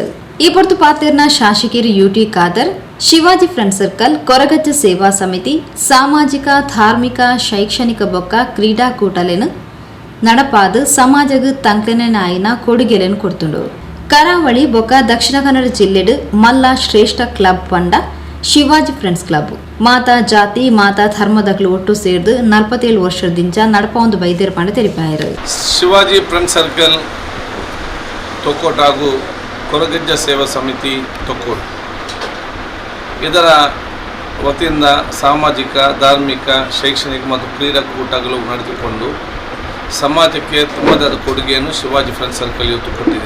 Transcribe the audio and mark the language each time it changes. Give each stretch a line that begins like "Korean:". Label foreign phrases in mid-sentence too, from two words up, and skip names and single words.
Tulu: ಈ ಪೊರ್ತು ಪಾತೇರ್ನ ಶಾಸಕರು ಯುಟಿ ಖಾದರ್ ಶಿವಾಜಿ ಫ್ರೆಂಡ್ ಸರ್ಕಲ್ ಕೊರಗಜ್ಜ ಸೇವಾ ಸಮಿತಿ ಸಾಮಾಜಿಕ ಧಾರ್ಮಿಕ ಶೈಕ್ಷಣಿಕ ಬೊಕ್ಕ ಕ್ರೀಡಾಕೂಟಲೇನು ನಡಪಾದ ಸಮಾಜಗ ತಂಕ್ಲೆನಾಯಿನ ಕೊಡುಗೆಯನ್ನು ಕೊಡ್ತುಂಡು. ಕರಾವಳಿ ಬೊಕ್ಕ ದಕ್ಷಿಣ ಕನ್ನಡ ಜಿಲ್ಲೆಡು ಮಲ್ಲ ಶ್ರೇಷ್ಠ ಕ್ಲಬ್ ಪಂಡ ಶಿವಾಜಿ ಫ್ರೆಂಡ್ಸ್ ಕ್ಲಬ್ ಮಾತಾ ಜಾತಿ ಮಾತಾ ಧರ್ಮದಗಳು ಒಟ್ಟು ಸೇರಿದು 47 ವರ್ಷದಿಂದ ನಡಪ ಒಂದು ಬೈದ್ಯರ ಪಂಡ ತೆರಿಪಾಯರು.
Kannada: ಶಿವಾಜಿ ಫ್ರೆಂಡ್ ಸರ್ಕಲ್ ತೊಕ್ಕೋಟ್ ಹಾಗೂ ಕೊರಗಜ್ಜ ಸೇವಾ ಸಮಿತಿ ತೊಕ್ಕೋಟ್ ಇದರ ವತಿಯಿಂದ ಸಾಮಾಜಿಕ ಧಾರ್ಮಿಕ ಶೈಕ್ಷಣಿಕ ಮತ್ತು ಕ್ರೀಡಾಕೂಟಗಳು ನಡೆದುಕೊಂಡು ಸಮಾಜಕ್ಕೆ ತಮ್ಮದೇ ಆದ ಕೊಡುಗೆಯನ್ನು ಶಿವಾಜಿ ಫ್ರೆಂಡ್ ಸರ್ಕಲ್ ಇವತ್ತು ಕೊಟ್ಟಿದೆ.